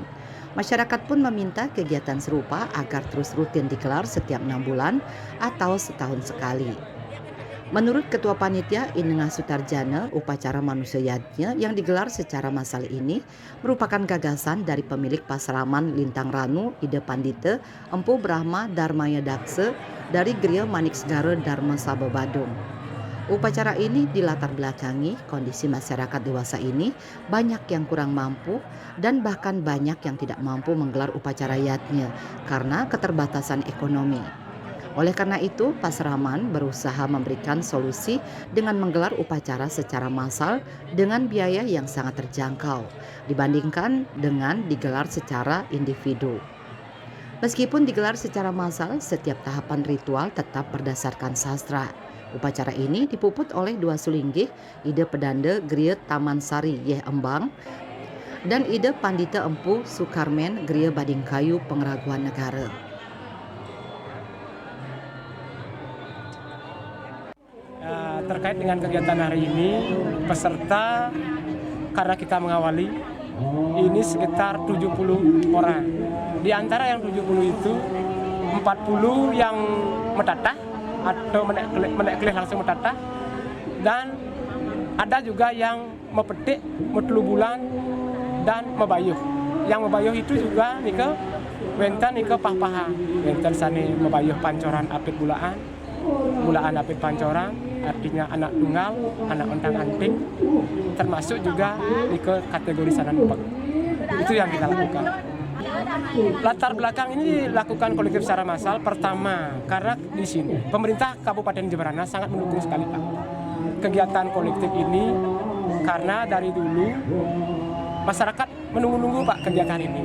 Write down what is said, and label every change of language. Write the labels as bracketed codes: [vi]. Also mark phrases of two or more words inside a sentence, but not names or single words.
[id] Masyarakat pun meminta kegiatan serupa agar terus rutin digelar setiap 6 bulan atau setahun sekali. Menurut Ketua Panitia Inengah Sutarjana, upacara manusia yatnya yang digelar secara massal ini merupakan gagasan dari pemilik Pasraman Lintang Ranu, Ide Pandite, Empu Brahma Dharmaya Dakse dari Griya Maniksegara Dharma Sabha Badung. Upacara ini dilatar belakangi kondisi masyarakat dewasa ini banyak yang kurang mampu dan bahkan banyak yang tidak mampu menggelar upacara yatnya karena keterbatasan ekonomi. Oleh karena itu, Pasraman berusaha memberikan solusi dengan menggelar upacara secara massal dengan biaya yang sangat terjangkau dibandingkan dengan digelar secara individu. Meskipun digelar secara massal, setiap tahapan ritual tetap berdasarkan sastra. Upacara ini dipuput oleh dua sulinggih, Ide Pedanda Griya Taman Sari Yeh Embang dan Ide Pandita Empu Sukarmen Griya Badingkayu Pengraguan Negara. Terkait dengan kegiatan hari ini, peserta karena kita mengawali ini sekitar 70 orang. Di antara yang 70 itu 40 yang metatah atau menek kelih langsung metatah, dan ada juga yang mepetik, metelu bulan, dan mebayuh. Yang mebayuh itu juga [ban] nika wenten nika pah-paha. Wenten sani mebayuh pancoran apit bulaan apit pancoran, [id] artinya anak tunggal, anak ontang anting, termasuk juga ke kategori sanan empag. Itu yang kita lakukan. Latar belakang ini dilakukan kolektif secara massal. Pertama, karena di sini pemerintah Kabupaten Jembrana sangat mendukung sekali Pak kegiatan kolektif ini, karena dari dulu masyarakat menunggu-nunggu Pak kegiatan ini.